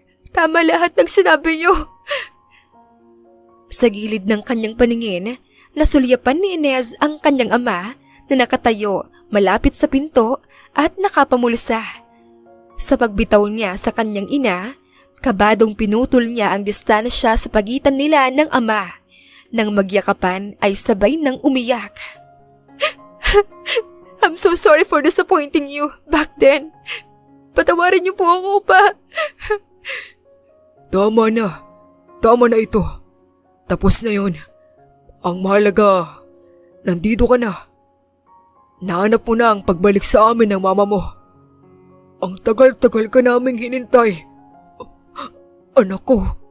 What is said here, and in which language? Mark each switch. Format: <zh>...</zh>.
<tl>Tama lahat ng sinabi niyo. Sa gilid ng kanyang paningin, nasulyapan ni Inez ang kanyang ama na nakatayo malapit sa pinto at nakapamulsa. Sa pagbitaw niya sa kanyang ina, kabadong pinutol niya ang distansya sa pagitan nila ng ama. Nang magyakapan ay sabay ng umiyak.</tl> <en>I'm so sorry for disappointing you back then.</en> <tl>Patawarin niyo po ako, Pa. Tama na. Tama na ito. Tapos na yun. Ang mahalaga, nandito ka na. Nahanap mo na ang pagbalik sa amin ng mama mo. Ang tagal-tagal ka naming hinintay. Anak ko.</tl>